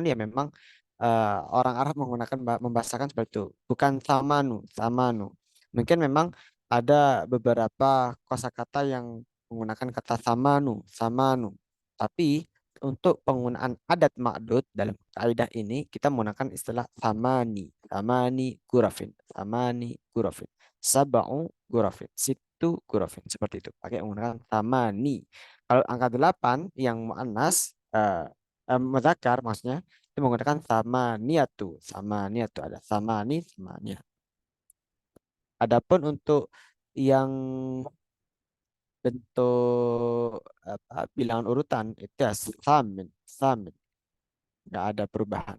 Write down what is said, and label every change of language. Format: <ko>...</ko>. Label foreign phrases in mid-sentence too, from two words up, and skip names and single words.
<id>Ya memang orang Arab menggunakan membahasakan seperti itu. Bukan</id> <ar>ثمانُ. ثمانُ.</ar> <id>Mungkin memang ada beberapa kosakata yang menggunakan kata</id> <ar>ثمانُ، ثمانُ.</ar> <id>Tapi untuk penggunaan</id> <ar>عدد معدود</ar> <id>dalam kaidah ini kita menggunakan istilah samani,</id> <ar>ثماني غرفٍ، ثماني غرفٍ، سبعُ غرفٍ, ستُّ غرفٍ</ar> <id>seperti itu. Pakai menggunakan samani. Kalau angka 8 yang</id> <ar>مؤنث مذكر</ar> <id>maksudnya itu menggunakan</id> <ar>ثمانيةُ، ثمانيةُ</ar> <id>ada</id> <ar>ثماني، ثمانية.</ar> <id>Adapun untuk yang bentuk bilangan urutan itu ya</id> <ar>ثامن، ثامن,</ar> <id>nggak ada perubahan.</id>